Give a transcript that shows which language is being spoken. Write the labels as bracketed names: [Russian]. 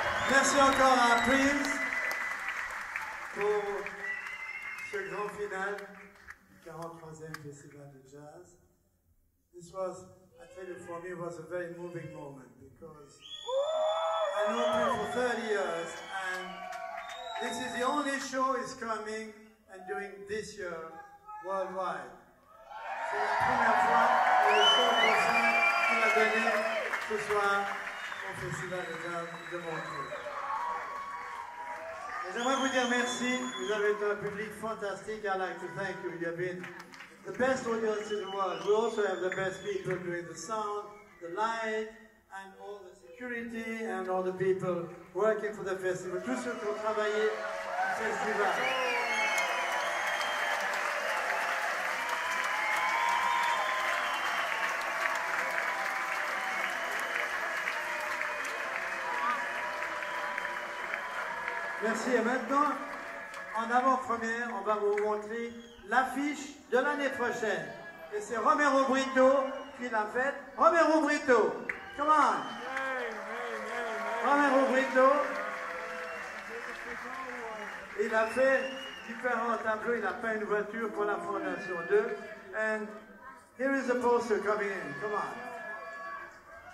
[French] Merci encore à Prince pour ce grand final du 43e Festival de Jazz. [English] This was, I tell you, for me, was a very moving moment because I know Prince for 30 years and this is the only show he's coming and doing this year worldwide. [French] C'est la première fois que le show concert qu'il a donné ce soir au Festival de Jazz de Montreux. J'aimerais vous dire merci, vous avez été un public fantastique. [English] I'd like to thank you, you have been the best audience in the world. We also have the best people doing the sound, the light, and all the security, and all the people working for the festival. [French] Tous ceux qui ont travaillé au festival. Merci. Et maintenant, en avant-première, on va vous montrer l'affiche de l'année prochaine. Et c'est Romero Brito qui l'a faite. Romero Brito, [English] come on! [French] Romero Brito, il a fait différents tableaux. Il a peint une voiture pour la Fondation 2. [English] And here is the poster coming in, come on.